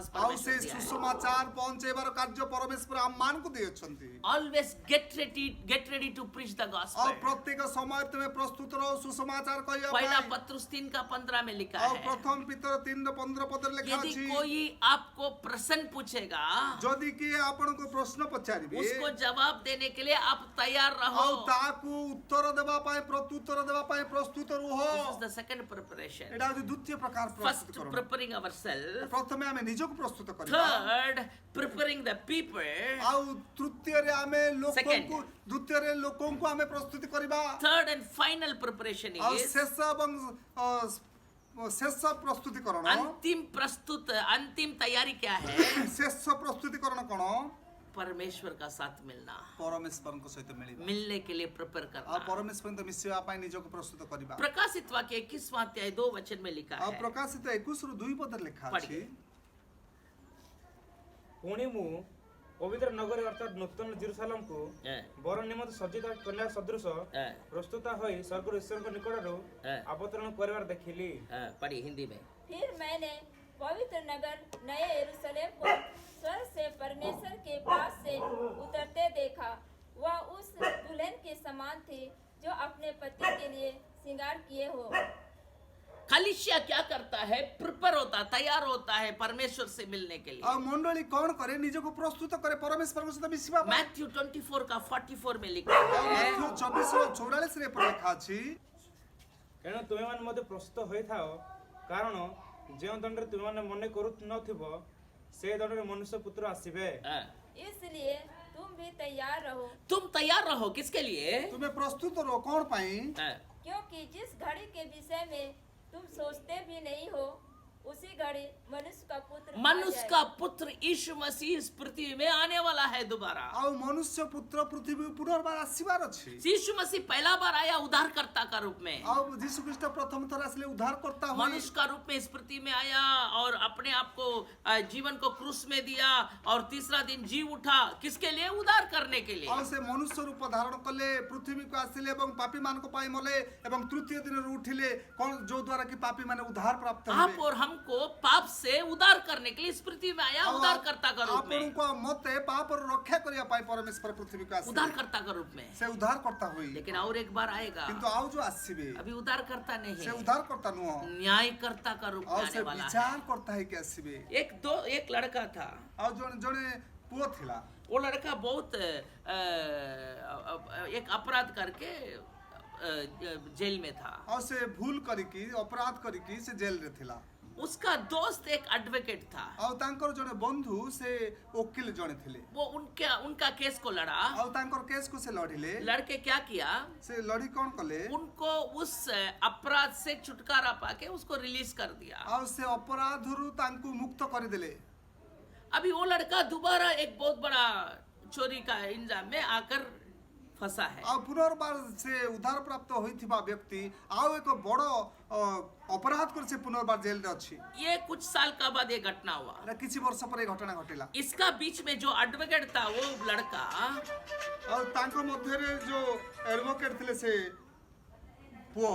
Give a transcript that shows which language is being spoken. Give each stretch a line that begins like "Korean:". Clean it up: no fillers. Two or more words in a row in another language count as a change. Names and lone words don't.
Odia: ଆଉ ସେ
Hindi: परमेश्वर दिया है
Odia: ସୁସମାଚାର ପହଞ୍ଚେଇବାର କାର୍ଯ୍ୟ ପରମେଶ୍ୱର ଆମମାନଙ୍କୁ ଦେଇଅଛନ୍ତି
English: Always get ready to preach the
Odia: ଆଉ
English: gospel.
Odia: ପ୍ରତ୍ୟେକ ସମୟରେ ତୁମେ ପ୍ରସ୍ତୁତ ରହ ସୁସମାଚାର କହିବା
Hindi: पहला
Odia: ପାଇଁ
Hindi: पत्रुस 3:15 में लिखा
Odia: ଆଉ
Hindi: है
Odia: ପ୍ରଥମ ପିତର 3:15 ପଦରେ ଲେଖା
Hindi: यदि
Odia: ଅଛି
Hindi: कोई आपको प्रश्न पूछेगा
Odia: ଯଦି କିଏ ଆପଣଙ୍କୁ ପ୍ରଶ୍ନ ପଚାରିବେ
Hindi: उसको जवाब देने के लिए आप तैयार रहो.
Odia: ଆଉ ତାକୁ ଉତ୍ତର ଦେବା ପାଇଁ ପ୍ରତ୍ୟୁତ୍ତର ଦେବା ପାଇଁ ପ୍ରସ୍ତୁତ ରୁହ
English: This is the second preparation.
Odia: ଏଟା ହେଉଛି ଦ୍ୱିତୀୟ ପ୍ରକାର
English: First,
Odia: ପ୍ରସ୍ତୁତିକରଣ
English: preparing ourselves.
Odia: ପ୍ରଥମେ ଆମେ ନିଜକୁ ପ୍ରସ୍ତୁତ କରିବା
English: Third, preparing the people.
Odia: ଆଉ ତୃତୀୟରେ ଆମେ
English: Second.
Odia: ଲୋକଙ୍କୁ ଦ୍ୱିତୀୟରେ ଲୋକଙ୍କୁ ଆମେ ପ୍ରସ୍ତୁତି କରିବା
English: Third and final preparation
Odia: ଆଉ
English: is
Odia: ଶେଷ ଏବଂ ଶେଷ ପ୍ରସ୍ତୁତିକରଣ
Hindi: अंतिम तैयारी क्या है?
Odia: ଶେଷ ପ୍ରସ୍ତୁତିକରଣ କଣ
Hindi: परमेश्वर का साथ मिलना.
Odia: ପରମେଶ୍ୱରଙ୍କ ସହିତ ମିଳିବା
Hindi: मिलने के लिए प्रिपेयर
Odia: ଆଉ
Hindi: करना.
Odia: ପରମେଶ୍ୱରଙ୍କ ମିଶିବା ପାଇଁ ନିଜକୁ ପ୍ରସ୍ତୁତ କରିବା
Hindi: प्रकाशित वाक्य 21वां अध्याय 2 वचन में लिखा
Odia: ଆଉ
Hindi: है.
Odia: ପ୍ରକାଶିତ 21 ରୁ 2 ପଦରେ ଲେଖା ଅଛି
Hindi: ପଢିए।
Odia: ପୁଣି ମୁଁ ପବିତ୍ର ନଗରୀ ଅର୍ଥାତ୍ ନୂତନ ଜେରୁସାଲେମକୁ
Hindi: हाँ,
Odia: ବର ନିମନ୍ତେ ସଜ୍ଜିତ କନ୍ୟା ସଦୃଶ
Hindi: हाँ,
Odia: ପ୍ରସ୍ତୁତ ହୋଇ ସ୍ୱର୍ଗରୁ ଈଶ୍ୱରଙ୍କ ନିକଟରୁ
Hindi: हाँ,
Odia: ଅବତରଣ କରିବାର ଦେଖିଲି।
Hindi: हाँ, पढ़िए हिंदी में. फिर मैंने पवित्र नगर नए यरूशलेम को स्वर्ग से परमेश्वर के पास से उतरते देखा। वह उस दुल्हन के समान थी जो अपने पति के लिए श्रृंगार किए हो। कलीसिया क्या करता है? प्रिपेयर होता, तैयार होता है परमेश्वर से मिलने के लिए.
Odia: ଆଉ ମଣ୍ଡଳୀ କଣ କରେ ନିଜକୁ ପ୍ରସ୍ତୁତ କରେ ପରମେଶ୍ୱରଙ୍କ ସହିତ ମିଶିବା ପାଇଁ
Hindi: मैथ्यू 24 का 44 में लिखा
Odia: ଆଉ
Hindi: है.
Odia: ମାଥ୍ୟୁ 24:44 ରେ ଏପରି ଲେଖା ଅଛି ଏଣୁ ତୁମେମାନେ ମଧ୍ୟ ପ୍ରସ୍ତୁତ ହୋଇଥାଅ, କାରଣ ଯେଉଁ ଦଣ୍ଡରେ ତୁମେମାନେ ମନେ କରୁନଥିବ ସେ ଦଣ୍ଡରେ ମନୁଷ୍ୟ ପୁତ୍ର ଆସିବେ।
Hindi: हाँ, इसलिए तुम भी तैयार रहो, तुम तैयार रहो किसके लिए? ତୁମେ ପ୍ରସ୍ତୁତ ରହ କଣ ପାଇଁ हाँ, क्योंकि जिस घड़ी के विषय में तुम सोचते भी नहीं हो उसी घड़ी मनुष्य का पुत्र आ मनुष्य जाएगा। का पुत्र यीशु मसीह इस पृथ्वी में आने वाला है दोबारा.
Odia: ଆଉ ମନୁଷ୍ୟ ପୁତ୍ର ପୃଥିବୀ ପୁନର୍ବାର ଆସିବାର ଅଛି
Hindi: यीशु मसीह पहला बार आया उद्धारकर्ता का रूप में.
Odia: ଆଉ ଯୀଶୁ ଖ୍ରୀଷ୍ଟ ପ୍ରଥମ ଥର ଆସିଲେ ଉଦ୍ଧାରକର୍ତ୍ତା ହୋଇ
Hindi: मनुष्य का रूप में इस पृथ्वी में आया और अपने आप को जीवन को क्रूस में दिया और तीसरा दिन जी उठा. किसके लिए? उद्धार करने के लिए.
Odia: ଆଉ ସେ ମନୁଷ୍ୟ ରୂପ ଧାରଣ କଲେ ପୃଥିବୀକୁ ଆସିଲେ ଏବଂ ପାପୀ ମାନଙ୍କ ପାଇଁ ମଲେ ଏବଂ ତୃତୀୟ ଦିନରୁ ଉଠିଲେ କଣ ଯୋଉ ଦ୍ୱାରା କି ପାପୀ ମାନେ ଉଦ୍ଧାର ପ୍ରାପ୍ତ
Hindi: आप
Odia: ହେବେ
Hindi: और हमको पाप से उद्धार करने के लिए इस पृथ्वी में आया
Odia: ଆଉ
Hindi: उद्धारकर्ता का रूप में.
Odia: ଆପଣଙ୍କୁ ଆଉ ମତେ ପାପରୁ ରକ୍ଷା କରିବା ପାଇଁ ପରମେଶ୍ୱର ପୃଥିବୀକୁ ଆସିଲେ
Hindi: उद्धारकर्ता का रूप में.
Odia: ସେ ଉଦ୍ଧାରକର୍ତ୍ତା ହୋଇ
Hindi: लेकिन और एक बार आएगा.
Odia: କିନ୍ତୁ ଆଉ ଯୋଉ ଆସିବେ
Hindi: अभी उद्धारकर्ता नहीं
Odia: ସେ
Hindi: है,
Odia: ଉଦ୍ଧାରକର୍ତ୍ତା ନୁହଁ
Hindi: न्यायकर्ता का रूप में
Odia: ଆଉ ସେ
Hindi: आने वाला है.
Odia: ବିଚାରକର୍ତ୍ତା ହେଇକି ଆସିବେ
Hindi: एक लड़का था.
Odia: ଆଉ ଜଣେ ଜଣେ ପୁଅ ଥିଲା
Hindi: वो लड़का बहुत एक अपराध करके जेल में था.
Odia: ଆଉ ସେ ଭୁଲ କରିକି ଅପରାଧ କରିକି ସେ ଜେଲରେ ଥିଲା
Hindi: उसका दोस्त एक एडवोकेट था.
Odia: ଆଉ ତାଙ୍କର ଜଣେ ବନ୍ଧୁ ସେ ଓକିଲ ଜଣେ ଥିଲେ
Hindi: वो उनका केस को लड़ा.
Odia: ଆଉ ତାଙ୍କର କେସକୁ ସେ ଲଢିଲେ
Hindi: लड़के क्या किया?
Odia: ସେ ଲଢି କଣ କଲେ
Hindi: उनको उस अपराध से छुटकारा पाके उसको रिलीज कर दिया.
Odia: ଆଉ ସେ ଅପରାଧରୁ ତାଙ୍କୁ ମୁକ୍ତ କରିଦେଲେ
Hindi: अभी वो लड़का दोबारा एक बहुत बड़ा चोरी का इंजाम में आकर फंसा है.
Odia: ଆଉ ପୁନର୍ବାର ସେ ଉଦ୍ଧାର ପ୍ରାପ୍ତ ହୋଇଥିବା ବ୍ୟକ୍ତି ଆଉ ଏକ ବଡ ଅପରାଧ କରି ସେ ପୁନର୍ବାର ଜେଲରେ ଅଛି
Hindi: ये कुछ साल का बाद ये घटना हुआ.
Odia: ଏଟା କିଛି ବର୍ଷ ପରେ ଏ ଘଟଣା ଘଟିଲା
Hindi: इसका बीच में जो एडवोकेट था वो लड़का
Odia: ଆଉ ତାଙ୍କ ମଧ୍ୟରେ ଯୋଉ ଏଡଭୋକେଟ ଥିଲେ ସେ ପୁଅ